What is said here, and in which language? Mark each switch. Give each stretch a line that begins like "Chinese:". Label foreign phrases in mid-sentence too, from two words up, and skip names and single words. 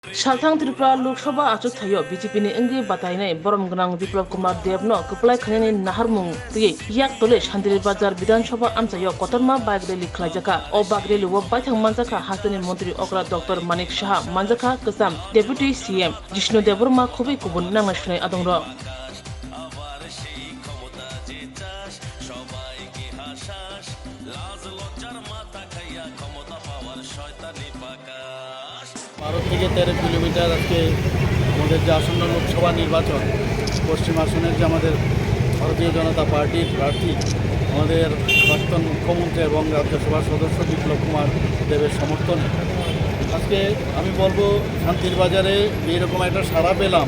Kok Borok: Salthang Tripura Lok Sabha achuk thayo BJP ni engi batainai borom gnang Biplab Kumar Dev no kuplai khani naharmung ti yak tole Shandiri Bazar Bidhan Sabha amchayo kotorma
English: bike rally
Kok Borok: khlajaka o
English: bike rally
Kok Borok: wo baithang manjaka hasani mantri okra Dr Manik Shah manjaka kasam
English: Deputy CM
Kok Borok: Jishnu Devrma khubi kubun nangna shunai adongro
Bangla: ভারত থেকে 13 কিলোমিটার আজকে আমাদের যে আসন্ন লোকসভা নির্বাচন পশ্চিম আসনের যে আমাদের ভারতীয় জনতা পার্টির প্রার্থী আমাদের প্রাক্তন মুখ্যমন্ত্রী এবং রাজ্যসভার সদস্য বিপ্লব কুমার দেবের সমর্থনে আজকে আমি বলবো শান্তির বাজারে এইরকম একটা সাড়া পেলাম।